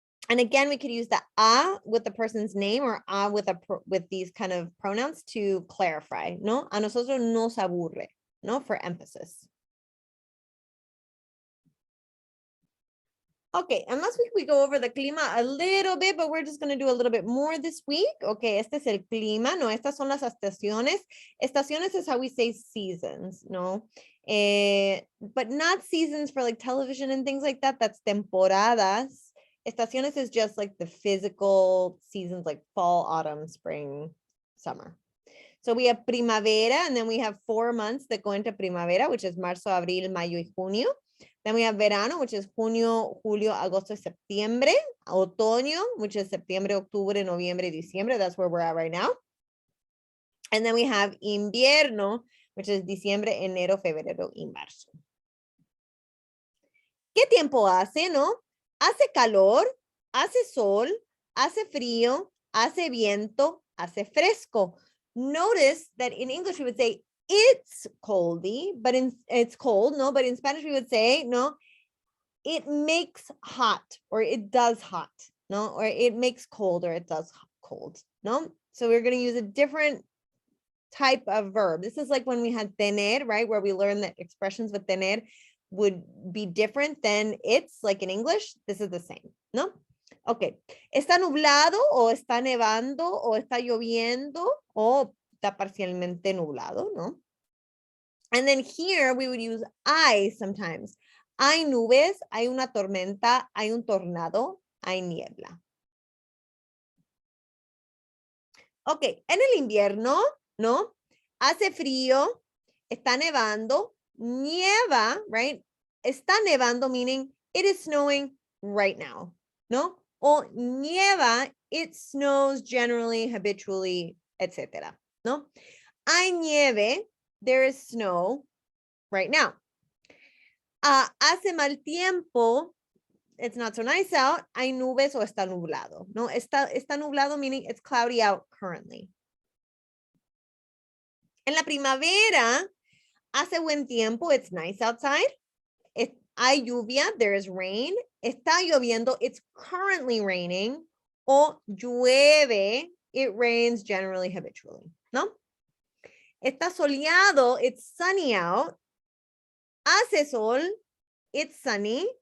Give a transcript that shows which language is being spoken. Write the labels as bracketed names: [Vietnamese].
[English] And again, we could use the a with the person's name or a with these kind of pronouns to clarify, no? [Spanish] A nosotros nos aburre, no, [English] for emphasis. Okay, and last week we go over the clima a little bit, but we're just going to do a little bit more this week. [Spanish] Okay, este es el clima, no, estas son las estaciones. [English] Estaciones is how we say seasons, no? But not seasons for like television and things like that. That's temporadas. Estaciones is just like the physical seasons like fall, autumn, spring, summer. So we have primavera, and then we have 4 months that go into primavera, which is [Spanish] marzo, abril, mayo, y junio. [English] Then we have verano, which is [Spanish] junio, julio, agosto, septiembre. Otoño, [English] which is [Spanish] septiembre, octubre, noviembre, diciembre. [English] That's where we're at right now. And then we have invierno, which is [Spanish] diciembre, enero, febrero, y marzo. ¿Qué tiempo hace, no? Hace calor, hace sol, hace frío, hace viento, hace fresco. [English] Notice that in English we would say it's coldy, but it's cold, no, but in Spanish we would say, no, it makes hot, or it does hot, no, or it makes cold, or it does cold, no? So we're going to use a different type of verb. This is like when we had tener, right, where we learned that expressions with tener would be different than it's, like in English. This is the same, no? Okay, [Spanish] está nublado, o está nevando, o está lloviendo, o está parcialmente nublado, no? [English] And then here we would use hay sometimes. [Spanish] Hay nubes, hay una tormenta, hay un tornado, hay niebla. Okay, en el invierno, ¿no? Hace frío, está nevando, nieva, right? Está nevando, [English] meaning it is snowing right now, ¿no? [Spanish] O nieva, [English] it snows generally, habitually, etc., ¿no? [Spanish] Hay nieve, [English] there is snow right now. [Spanish] Hace mal tiempo, [English] it's not so nice out. [Spanish] Hay nubes o está nublado, ¿no? Está nublado, [English] meaning it's cloudy out currently. [Spanish] En la primavera, hace buen tiempo, [English] it's nice outside. [Spanish] Hay lluvia, [English] there is rain. [Spanish] Está lloviendo, [English] it's currently raining. [Spanish] O llueve, [English] it rains generally, habitually, ¿no? [Spanish] Está soleado, [English] it's sunny out. [Spanish] Hace sol, [English] it's sunny.